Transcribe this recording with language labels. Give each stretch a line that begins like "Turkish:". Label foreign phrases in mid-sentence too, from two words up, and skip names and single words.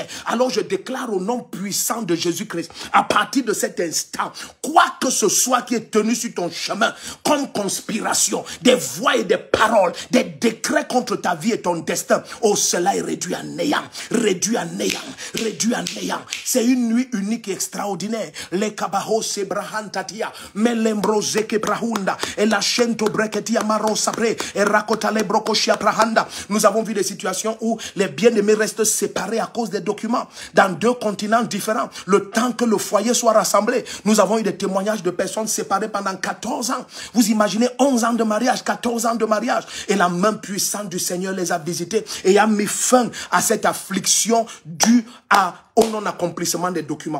French: Alors je déclare au nom puissant de Jésus-Christ, à partir de cet instant, quoi que ce soit qui est tenu sur ton chemin, comme conspiration, des voix et des paroles, des décrets contre ta vie et ton destin, oh, cela est réduit à néant, réduit à néant, réduit à néant. C'est une nuit unique et extraordinaire. Les kabaho sebrahan tatia, melembroze kebrahunda, et la nous avons vu des situations où les bien-aimés restent séparés à cause des documents dans 2 continents différents. Le temps que le foyer soit rassemblé, nous avons eu des témoignages de personnes séparées pendant 14 ans. Vous imaginez 11 ans de mariage, 14 ans de mariage. Et la main puissante du Seigneur les a visités et a mis fin à cette affliction due au non-accomplissement des documents.